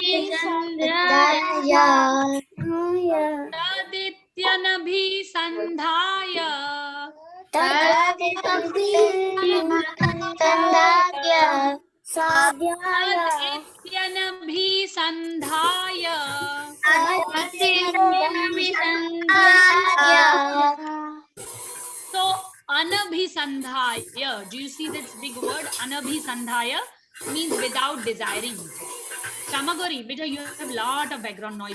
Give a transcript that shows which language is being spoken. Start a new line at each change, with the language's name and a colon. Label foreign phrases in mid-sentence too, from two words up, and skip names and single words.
Sanskrit: तद् इत्यन भिसन्धाय. तद् इत्यन. तद् इत्यन भिसन्धाय.
English: So anabhisandhaya, do you see this big word? Anabhisandhaya means without desiring. Shamagori, beta, you have a lot of background noise.